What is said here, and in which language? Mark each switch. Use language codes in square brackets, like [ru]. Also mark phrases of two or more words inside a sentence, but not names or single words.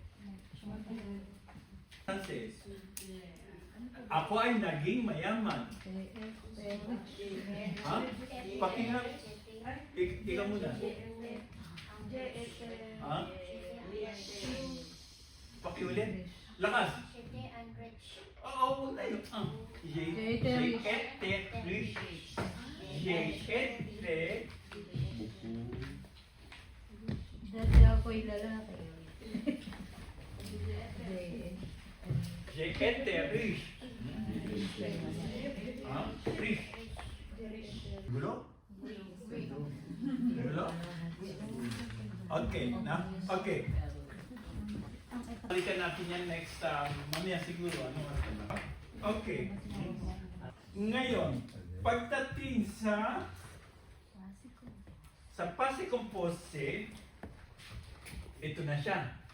[tl] Francis. Ako ay naging mayaman. Ha? Pakinggan. Ikaw muna. Ha? Pakiulit. Lakas. Oo, wala yun. [fr] J'étais riche. J'étais [tl] Dati ako'y lalaki. [fr] J'étais riche. Riche. [tl] Gulo? Gulo? Okay, na? Okay. Balikan natin yan next, mamaya siguro, ano oras na ba? Okay. Ngayon, pagdating sa [en] passive composite, [tl] ito na siya.